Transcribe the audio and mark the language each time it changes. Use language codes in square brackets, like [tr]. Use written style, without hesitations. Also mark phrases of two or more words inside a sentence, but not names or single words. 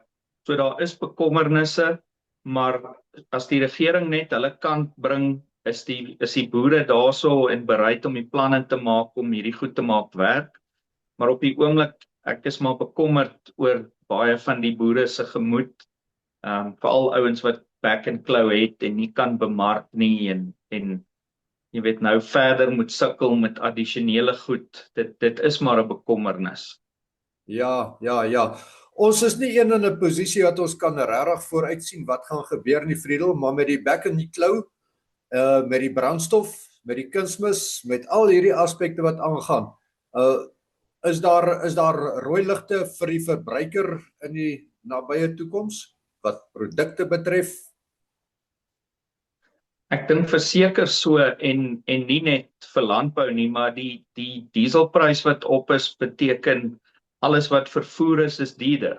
[af] So daar is bekommernisse, maar as die regering net hulle kant bring, is die boere daarso en bereid om die planne te maak om hierdie goed te maak werk. Maar op die oomblik, ek is maar bekommerd oor baie van die boere se gemoed, veral ouens wat back and claw het en nie kan bemark nie en jy weet nou verder moet sukkel met addisionele goed. Dit is maar 'n bekommernis. Ja. Ons is nie een in 'n posisie dat ons kan regtig vooruit sien wat gaan gebeur nie, Friedel, maar met die back and claw, met die brandstof, met die kunsmis, met al hierdie aspekte wat aangaan, is daar rooi ligte vir die verbruiker in die nabye toekoms wat produkte betref? Ek dink verseker so en nie net vir landbou nie, maar die dieselprys wat op is beteken alles wat vervoer is duurder.